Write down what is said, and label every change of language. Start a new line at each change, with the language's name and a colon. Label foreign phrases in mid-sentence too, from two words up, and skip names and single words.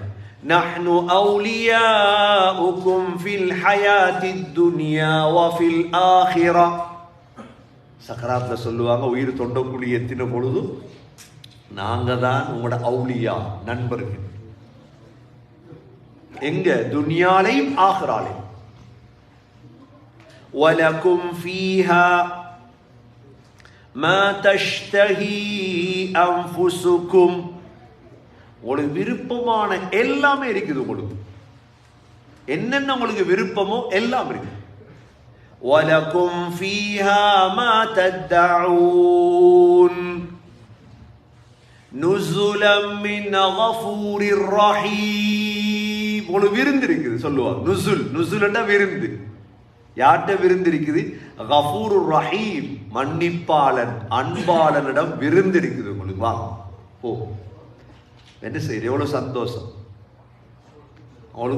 Arabic: نحن أولياؤكم في الحياة الدنيا وفي الآخرة.
Tamil: சக்கராத்ல சொல்லுவாங்க, உயிர் தொண்டக்குழி எத்தின பொழுது நாங்க தான் உங்களோட அவுலியா, நண்பர்கள். எங்க? துன்யாலையும் ஆখিরাலையும்.
Arabic: وَلَكُمْ فِيهَا مَا تَشْتَهِي أَنفُسُكُمْ,
Tamil: உங்களுக்கு விருப்பமான எல்லாமே இருக்குது. உங்களுக்கு என்னென்ன உங்களுக்கு விருப்பமோ எல்லாம் இருக்கு.
Arabic: وَلَكُمْ فِيهَا مَا تَدَّعُونَ نُزُلًا مِنْ غَفُورٍ رَحِيمٍ.
Tamil: உங்களுக்கு விருந்து இருக்குது சொல்லுவாங்க. நுசுல்னா விருந்து. யார்கிட்ட விருந்து இருக்குது?
Arabic: غفور رحيم,
Tamil: மன்னிப்பாளன் அன்பாளனிடம் விருந்து இருக்குது உங்களுக்கு. வாங்க போ. என்ன செய்யுது? எவ்வளோ சந்தோஷம் அவங்களுக்கு.